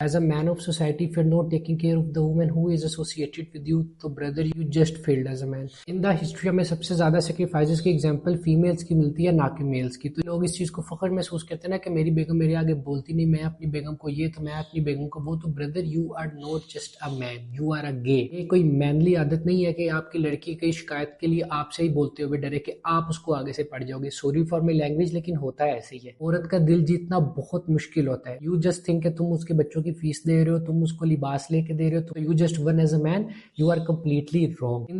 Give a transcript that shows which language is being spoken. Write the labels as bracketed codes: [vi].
[en] As a man of society, if you're not taking care of the woman who is associated with you, تو brother you just failed as a man. In the history [ur] میں سب سے زیادہ sacrifices کی example females کی ملتی ہے نہ کہ males کی. تو لوگ اس چیز کو فخر محسوس کرتے ہیں نا کہ میری بیگم میرے آگے بولتی نہیں, میں اپنی بیگم کو یہ تو میں اپنی بیگم کو وہ. [en] تو brother you are not just a man, you are a gay. [ur] یہ کوئی مینلی عادت نہیں ہے کہ آپ کی لڑکی کی شکایت کے لیے آپ سے ہی بولتے ہوئے ڈرے کہ آپ اس کو آگے سے پڑ جاؤ گے. [en] sorry for my language, [ur] لیکن ہوتا ہے ایسے ہی ہے. عورت کا دل جیتنا بہت مشکل ہوتا ہے. [en] You just think [ur] کہ تم اس کے بچوں کی فیس دے رہے ہو, تم اس کو لباس لے کے دے رہے ہو, تو [en] You just won as a man, you are completely wrong.